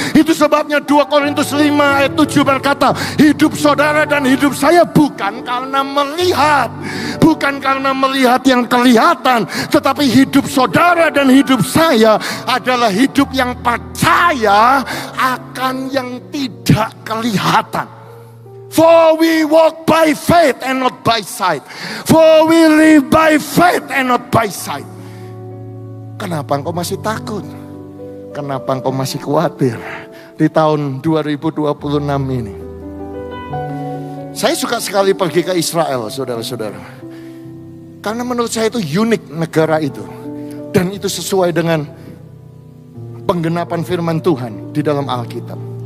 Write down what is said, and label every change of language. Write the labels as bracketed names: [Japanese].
[Indonesian] Itu sebabnya 2 Korintus 5 ayat 7 berkata, hidup saudara dan hidup saya bukan karena melihat, bukan karena melihat yang kelihatan, tetapi hidup saudara dan hidup saya adalah hidup yang percaya akan yang tidak kelihatan. [English] For we walk by faith and not by sight. For we live by faith and not by sight. [Indonesian] Kenapa engkau masih takut? Kenapa engkau masih khawatir di tahun 2026 ini? Saya suka sekali pergi ke Israel, saudara-saudara. Karena menurut saya itu unik negara itu. Dan itu sesuai dengan penggenapan firman Tuhan di dalam Alkitab.